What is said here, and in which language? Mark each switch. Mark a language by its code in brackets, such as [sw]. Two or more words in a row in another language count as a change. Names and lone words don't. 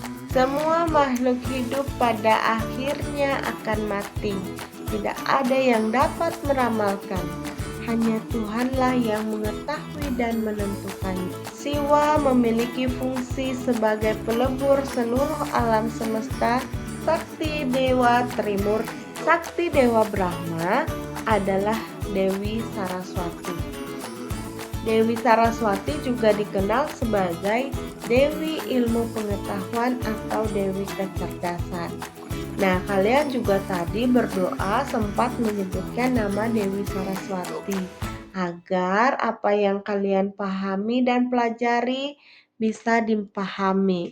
[id] Semua makhluk hidup pada akhirnya akan mati. Tidak ada yang dapat meramalkan. Hanya Tuhanlah yang mengetahui dan menentukannya. Siwa memiliki fungsi sebagai pelebur seluruh alam semesta. Sakti Dewa Trimur, Sakti Dewa Brahma adalah Dewi Saraswati. Dewi Saraswati juga dikenal sebagai Dewi Ilmu Pengetahuan atau Dewi Kecerdasan. Nah, kalian juga tadi berdoa sempat menyebutkan nama Dewi Saraswati agar apa yang kalian pahami dan pelajari bisa dipahami.